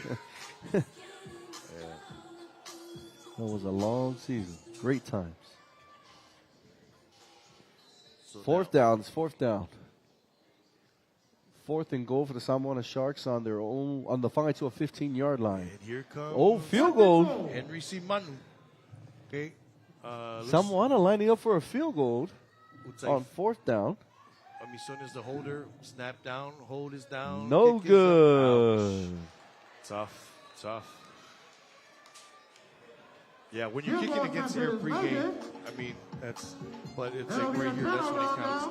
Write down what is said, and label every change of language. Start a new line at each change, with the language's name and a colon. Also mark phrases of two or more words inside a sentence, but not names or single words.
English: That was a long season. Great times. So Fourth down. 4th and goal for the Samoa Sharks on their own, on the 5 to a 15-yard line. And here comes. Oh, field goal. Henry Simanu. Okay. Samoa lining up for a field goal Looks like on 4th down. Amison is the holder. Snap down. Hold is down. No kick is good. up. Tough. Yeah, when you're kicking against your pregame, but it's like right here, that's when it counts.